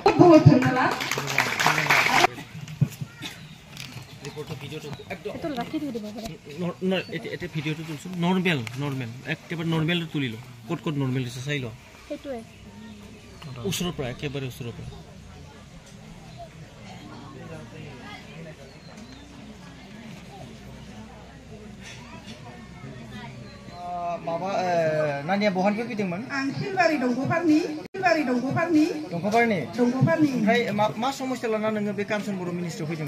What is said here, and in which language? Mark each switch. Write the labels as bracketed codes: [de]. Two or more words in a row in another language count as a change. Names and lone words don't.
[as] বহুত ধন্যবাদ ৰিপৰ্টৰ ভিডিওটো একদম ৰাখি দিব পাৰে এটা ভিডিওটো তুলছো নৰ্মেল একেবাৰে নৰ্মেল তুলিলো ক'ত নৰ্মেল হৈছে চাই ল সেইটোৱে ওচৰৰ পৰা একেবাৰে ওচৰৰ পৰা [brx] माबा नानिया बहानिफ्राय फैदोंमोन आं खिलबारि दंग'पारनि ओमफ्राय मा समस्या लाना नोङो बे कामसन बर' मिनिस्ट्रियाव फैदोंमोन